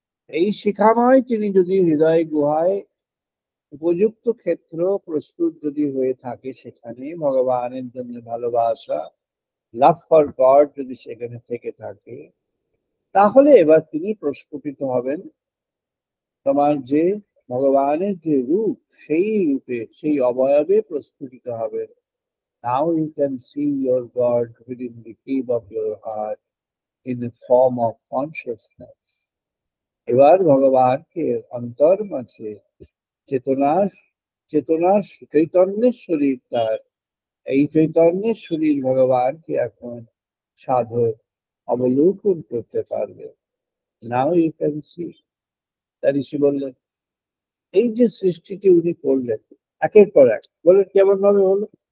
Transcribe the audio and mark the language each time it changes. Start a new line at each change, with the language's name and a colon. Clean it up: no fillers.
Bangla: এই শিখাময় তিনি যদি হৃদয় গুহায় উপযুক্ত ক্ষেত্র প্রস্তুত যদি হয়ে থাকে, সেখানে ভগবানের জন্য ভালোবাসা,
English: love for God
Bangla: যদি সেখানে থেকে থাকে, তাহলে এবার তিনি প্রস্ফুটিত হবেন। তোমার যে ভগবানের যে রূপ, সেই রূপে সেই অবয়বে প্রস্ফুটিত হবেন।
English: Now you can see your God within the cave of your heart in the form of consciousness.
Bangla: এবার ভগবানকে অন্তর মাঝে চেতনার চেতনার চৈতন্যের শরীর তার, এই চৈতন্যের শরীর ভগবানকে এখন সাধক অবলোকন করতে পারবে।
English: Now you can see.
Bangla: তার ঋষি বললেন এই যে সৃষ্টিটি উনি করলেন একের পর এক, বলেন কেমন ভাবে হলো?